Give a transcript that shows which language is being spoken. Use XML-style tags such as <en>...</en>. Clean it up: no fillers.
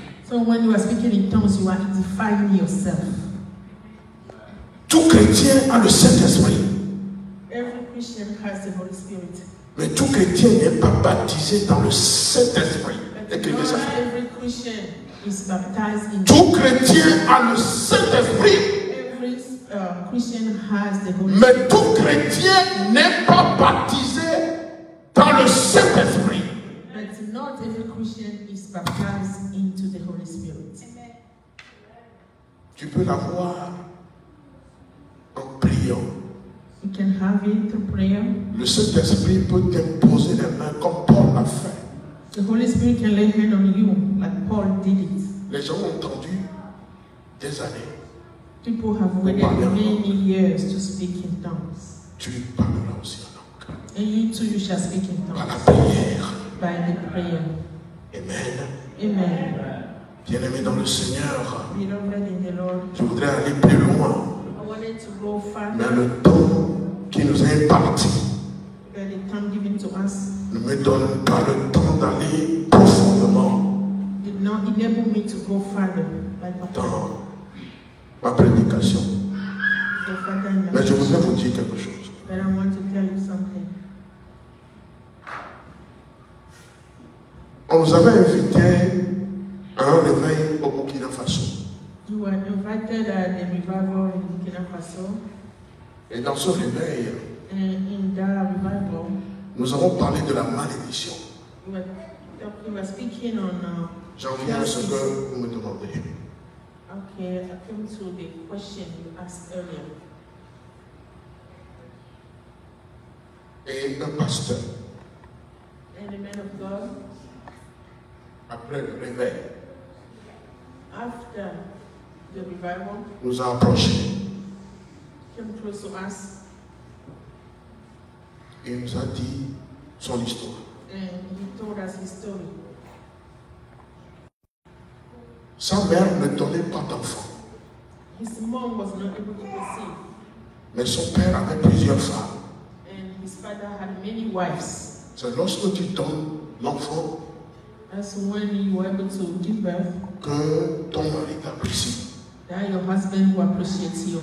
<en>So when you are speaking in tongues, you are edifying yourself.</en> <fr>chrétien a le Saint-Esprit.</fr> <en>Every Christian has the Holy Spirit.</en> <fr>Mais tout chrétien n'est pas baptisé dans le Saint-Esprit.</fr> <en>But not every Christian is baptized in</en> <fr>Tout chrétien a le Saint-Esprit.</fr> <en>Every Christian has the Holy Spirit.</en> <fr>Mais tout chrétien n'est pas baptisé dans le Saint-Esprit.</fr> <en>But not every Christian is baptized into the Holy Spirit.</en> <fr>Tu peux l'avoir en priant.</fr> <en>You can have it through prayer.</en> <fr>Le Saint-Esprit peut t'imposer les mains comme Paul l'a fait.</fr> <en>The Holy Spirit can lay hand on you like Paul did it.</en> <fr>Les gens ont entendu des années.</fr> <en>People have waited many years to speak in tongues.</en> <fr>Tu parleras aussi en langue.</fr> <en>And you too, you shall speak in</en> <fr>Par la</fr> <en>tongues.</en> <fr>prière.</fr> <en>By the prayer.</en> <fr>Amen.</fr> <en>Amen.</en> <fr>Bien-aimé dans le Seigneur,</fr> <en>Beloved in the Lord,</en> <fr>je voudrais aller plus loin.</fr> <en>I wanted to go</en> <fr>Mais</fr> <en>further,</en> <fr>le temps qui nous est imparti</fr> <en>but the time given to us</en> <fr>ne me donne pas le temps d'aller profondément</fr> <en>did not enable me to go further by the time.</en> <fr>dans ma prédication.</fr> <en>Go further in the</en> <fr>Mais je voudrais</fr> <en>message.</en> <fr>vous dire quelque chose.</fr> <en>But I want to tell you something.</en> <fr>On nous avait invité à un réveil au Burkina Faso.</fr> <en>You were invited at the revival in Burkina Faso,</en> <fr>Et dans ce réveil,</fr> <en>and in that revival,</en> <fr>nous avons parlé de la malédiction.</fr> <en>we were speaking on.</en> <fr>J'en viens à ce que vous me demandez.</fr> <en>Okay, I came to the question you asked earlier.</en> <fr>Et un pasteur,</fr> <en>And the man of God,</en> <fr>après le réveil,</fr> <en>after the revival,</en> <fr>nous a approchés.</fr> <en>came close to us</en> <fr>Et il nous a dit son histoire.</fr> <en>and he told us his story.</en> <fr>Sa mère ne donnait pas d'enfant,</fr> <en>His mom was not able to conceive,</en> <fr>mais son père avait plusieurs femmes.</fr> <en>and his father had many wives.</en> <fr>C'est lorsque tu donnes l'enfant That's when you were able to give birth, que ton mari t'apprécie.</fr> <en>that your husband will appreciate you.</en>